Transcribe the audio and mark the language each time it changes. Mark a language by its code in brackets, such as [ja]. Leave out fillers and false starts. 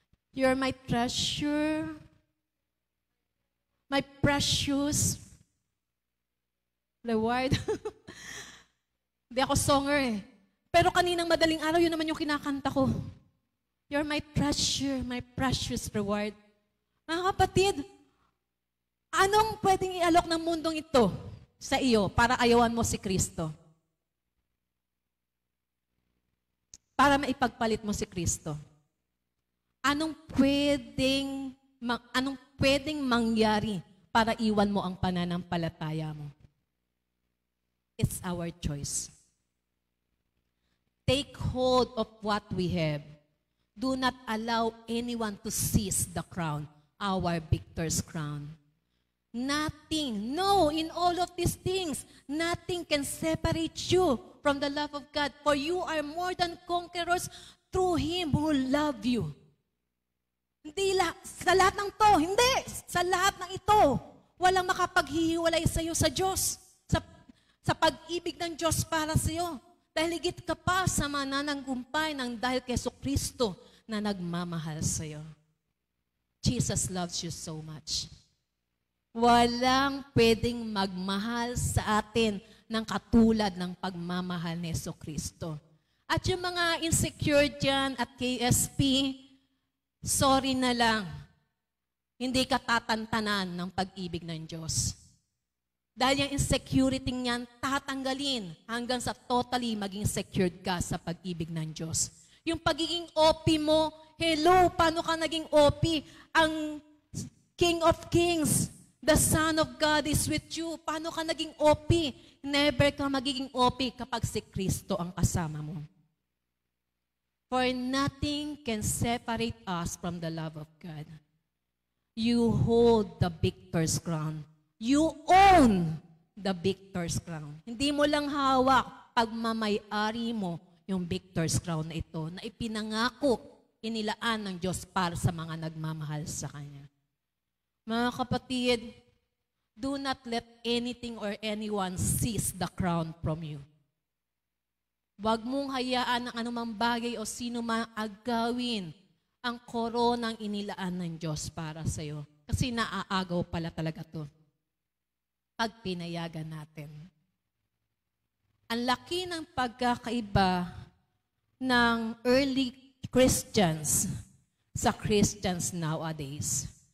[en] You're my treasure. My precious reward. [tl] Hindi ako songer eh. Pero kaninang madaling araw, yun naman yung kinakanta ko. [en] You're my treasure, my precious reward. [tl] Mga kapatid, anong pwedeng ialok ng mundong ito sa iyo para ayawan mo si Kristo? Para maipagpalit mo si Kristo? Anong pwedeng mangyari para iwan mo ang pananampalataya mo? [en] It's our choice. Take hold of what we have. Do not allow anyone to seize the crown, our victor's crown. Nothing, no, in all of these things, nothing can separate you from the love of God, for you are more than conquerors through Him who loved you. [tl] Hindi sa lahat ng to, hindi, sa lahat ng ito, walang makapaghihiwalay sa iyo sa Diyos, sa pag-ibig ng Diyos para sa iyo. Dahil higit ka pa sa manananggumpay ng dahil kay Kristo na nagmamahal sa iyo. [en] Jesus loves you so much. [tl] Walang pwedeng magmahal sa atin ng katulad ng pagmamahal ni Kristo. At yung mga insecure dyan at KSP, sorry na lang, hindi ka tatantanan ng pag-ibig ng Diyos. Dahil yung insecurity niyan, tatanggalin hanggang sa totally maging secured ka sa pag-ibig ng Diyos. Yung pagiging OP mo, hello, paano ka naging OP? [en] Ang King of Kings, the Son of God is with you. [tl] Paano ka naging OP? Never ka magiging OP kapag si Kristo ang kasama mo. [en] For nothing can separate us from the love of God. You hold the victor's crown. You own the victor's crown. [tl] Hindi mo lang hawak, pagmamay-ari mo yung victor's crown na ito na ipinangako, inilaan ng Diyos para sa mga nagmamahal sa Kanya. Mga kapatid, [en] do not let anything or anyone seize the crown from you. [tl] Huwag mong hayaan ng anumang bagay o sino man agawin ang koronang inilaan ng Diyos para sa iyo. Kasi naaagaw pala talaga to pag pinayagan natin. Ang laki ng pagkakaiba ng early Christians sa [en] Christians nowadays.